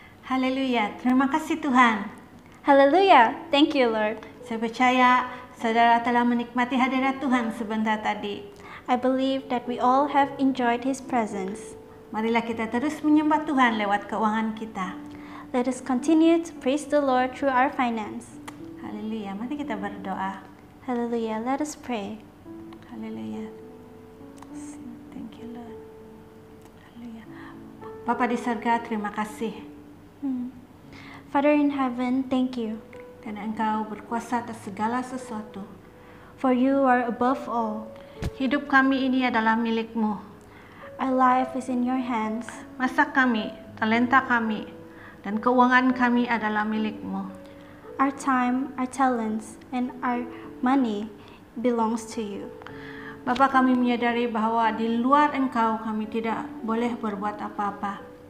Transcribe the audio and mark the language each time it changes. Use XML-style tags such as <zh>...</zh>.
<ms>Haleluya. Terima kasih Tuhan.</ms> <en>Hallelujah. Thank you, Lord.</en> <ms>Saya percaya saudara telah menikmati hadirat Tuhan sebentar tadi.</ms> <en>I believe that we all have enjoyed His presence.</en> <ms>Marilah kita terus menyembah Tuhan lewat keuangan kita.</ms> <en>Let us continue to praise the Lord through our finance.</en> <ms>Haleluya. Mari kita berdoa.</ms> <en>Hallelujah. Let us pray. Haleluya. Thank you, Lord. Haleluya.</en> <ms>Bapa di surga, terima kasih.</ms> <en>Father in heaven, thank you.</en> <ms>Karena Engkau berkuasa atas segala sesuatu.</ms> <en>For you are above all.</en> <ms>Hidup kami ini adalah milik-Mu.</ms> <en>our life is in your hands.</en> <ms>Masa kami, talenta kami, dan keuangan kami adalah milik-Mu.</ms> <en>Our time, our talents, and our money belongs to you.</en> <ms>Bapa, kami menyadari bahwa di luar Engkau kami tidak boleh berbuat apa-apa.</ms>